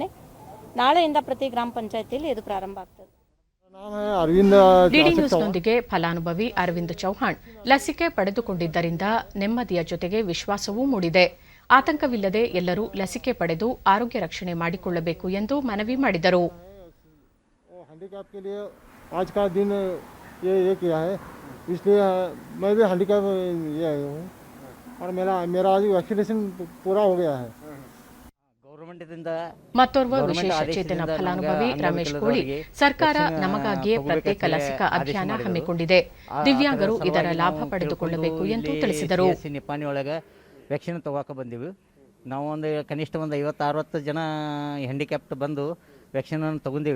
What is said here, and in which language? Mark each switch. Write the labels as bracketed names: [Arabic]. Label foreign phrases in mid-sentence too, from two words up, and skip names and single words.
[Kannada] ನಾಳೆಯಿಂದ ಪ್ರತಿ ಗ್ರಾಮ ಪಂಚಾಯಿತಿಯಲ್ಲಿ ಇದು ಪ್ರಾರಂಭ ಆಗ್ತದೆ. ಡಿಡಿ ನ್ಯೂಸ್ನೊಂದಿಗೆ ಫಲಾನುಭವಿ ಅರವಿಂದ್ ಚೌಹಾಣ್ ಲಸಿಕೆ ಪಡೆದುಕೊಂಡಿದ್ದರಿಂದ ನೆಮ್ಮದಿಯ ಜೊತೆಗೆ ವಿಶ್ವಾಸವೂ ಮೂಡಿದೆ. ಆತಂಕವಿಲ್ಲದೆ ಎಲ್ಲರೂ ಲಸಿಕೆ ಪಡೆದು ಆರೋಗ್ಯ ರಕ್ಷಣೆ ಮಾಡಿಕೊಳ್ಳಬೇಕು ಎಂದು ಮನವಿ ಮಾಡಿದರು. [Hindi] आज का दिन ये किया है, इसलिए मैं भी हैंडीकैप ये आया हूँ और मेरा आज वैक्सीनेशन पूरा हो गया है. [Kannada] ಮತ್ತೋರ್ವ ವಿಶೇಷ ಚೇತನ ಫಲಾನುಭವಿ ರಮೇಶ್ ಕೋಳಿ, ಸರ್ಕಾರ ನಮಗಾಗಿಯೇ ಪ್ರತ್ಯೇಕ ಲಸಿಕಾ ಅಭಿಯಾನ ಹಮ್ಮಿಕೊಂಡಿದೆ, ದಿವ್ಯಾಂಗರು ಇದರ ಲಾಭ ಪಡೆದುಕೊಳ್ಳಬೇಕು ಎಂದು ತಿಳಿಸಿದರು. ನಿಪಾನಿ ಒಳಗೆ ವ್ಯಾಕ್ಸಿನ್ ತಗೋಕೆ ಬಂದೀವಿ ನಾವು. ಕನಿಷ್ಠ 50-60 ಜನ ಹ್ಯಾಂಡಿಕ್ಯಾಪ್ಟ್ ಬಂದು ವ್ಯಾಕ್ಸಿನನ್ನು ತಗೊಂಡೀವಿ.